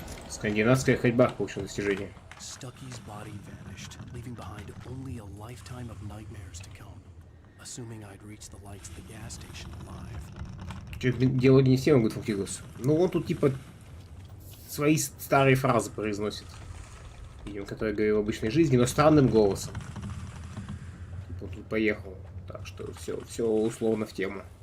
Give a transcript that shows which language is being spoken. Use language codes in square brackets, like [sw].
[ru] Скандинавская ходьба получила достижение. [en] Stucky's body vanished, leaving behind only a lifetime of nightmares to come. Assuming I'd reach the lights of the gas station alive. [ru] Что дело не всем, говорит Фуктигус. Ну, он тут типа свои старые фразы произносит. Видимо, которые говорил в обычной жизни, но странным голосом. Типа он тут поехал. Так что все условно в тему.